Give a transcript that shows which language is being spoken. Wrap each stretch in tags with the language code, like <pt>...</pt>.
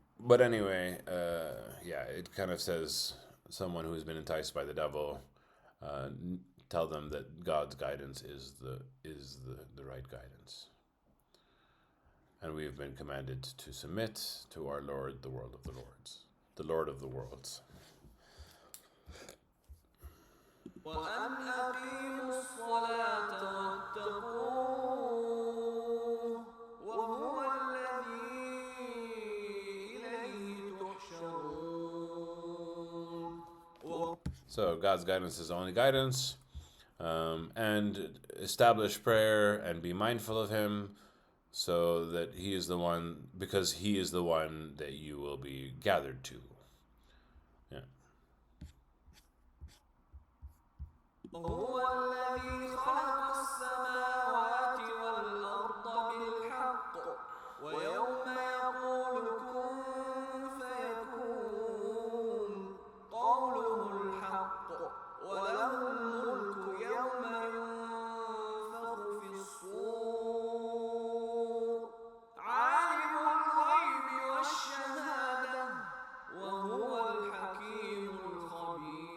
<en>But anyway, it kind of says someone who's been enticed by the devil, tell them that God's guidance is the right guidance. And we have been commanded to submit to our Lord, the world of the lords, the Lord of the worlds.</en> <ar>وأن أقيموا الصلاة واتقوه وهو الذي إليه تحشرون.</ar> <en>So God's guidance is the only guidance, and establish prayer and be mindful of Him, so that He is the one, because He is the one that you will be gathered to.</en> <ar>هو الذي خلق السماوات والأرض بالحق ويوم يقول كن فيكون قوله الحق وله الملك يوم ينفخ في الصور عالم الغيب والشهادة وهو الحكيم الخبير.</ar>